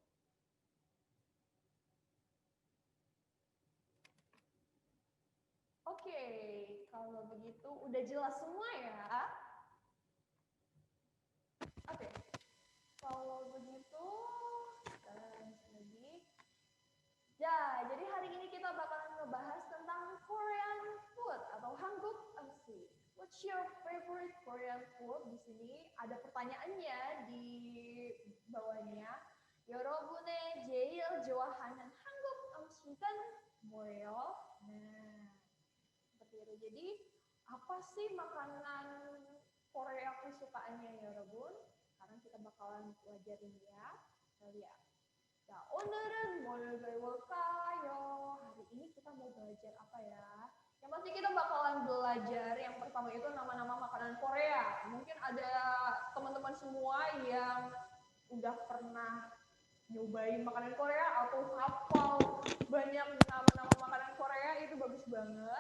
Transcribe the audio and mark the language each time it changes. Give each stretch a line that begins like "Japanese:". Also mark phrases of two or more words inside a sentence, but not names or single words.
Indonesian: Oke, kalau begitu udah jelas semua ya. Oke, kalau begitu kita lanjut lagi. Ya, jadi hari ini kita bakalan ngebahas tentang
English: Korean food
Indonesian: atau
Korean: 한국 음식.
English: What's your favorite Korean food?
Indonesian: Di sini ada pertanyaannya di bawahnya.
Korean: 여러분의 제일 좋아하는 한국 음식은 뭐예요?
Indonesian: Nah, seperti itu. Jadi, apa sih makanan Korea kesukaannya Yorobun? Sekarang kita bakalan pelajarin ya. Kita lihat. Nah,
Korean: 오늘은 뭘 배울까요?
Indonesian: Hari ini kita mau belajar apa ya? Yang pasti kita bakalan belajar yang pertama itu nama-nama makanan Korea. Mungkin ada teman-teman semua yang udah pernah nyobain makanan Korea atau hafal banyak nama-nama makanan Korea, itu bagus banget.